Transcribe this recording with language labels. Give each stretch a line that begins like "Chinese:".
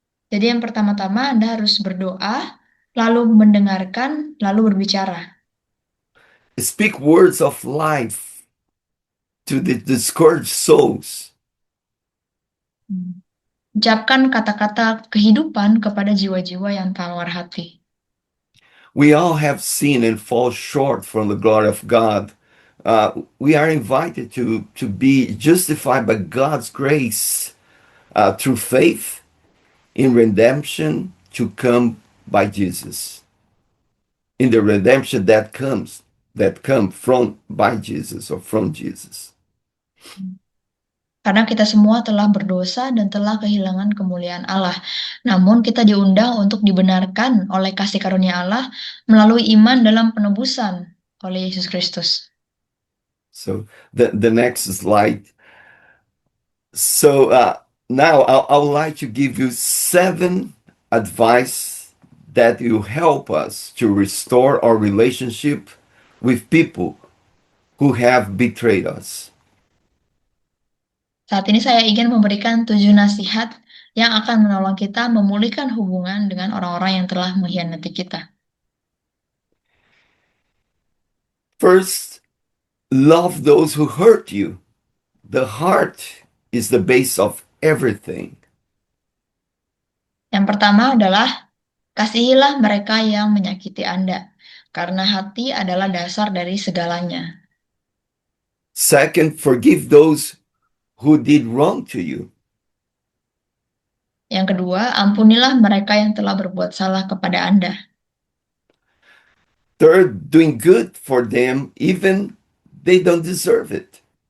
Indonesian: Jadi yang pertama-tama Anda harus berdoa, lalu mendengarkan, lalu berbicara.
English: Speak words of life to the discouraged souls.
Indonesian: Ucapkan kata-kata kehidupan kepada jiwa-jiwa yang tawar hati.
English: We all have sinned and fall short from the glory of God. We are invited to be justified by God's grace through faith in redemption to come by Jesus. In the redemption that come from by Jesus or from Jesus.
Indonesian: Karena kita semua telah berdosa dan telah kehilangan kemuliaan Allah. Namun kita diundang untuk dibenarkan oleh kasih karunia Allah melalui iman dalam penebusan oleh Yesus Kristus.
English: So the next slide. So now I would like to give you 7 advice that will help us to restore our relationship with people who have betrayed us.
Indonesian: Saat ini saya ingin memberikan 7 nasihat yang akan menolong kita memulihkan hubungan dengan orang-orang yang telah mengkhianati kita.
English: First, love those who hurt you. The heart is the base of everything.
Indonesian: Yang pertama adalah kasihilah mereka yang menyakiti Anda, karena hati adalah dasar dari segalanya.
English: Second, forgive those who did wrong to you.
Indonesian: Yang kedua, ampunilah mereka yang telah berbuat salah kepada Anda.
English: Third, doing good for them even they don't deserve it.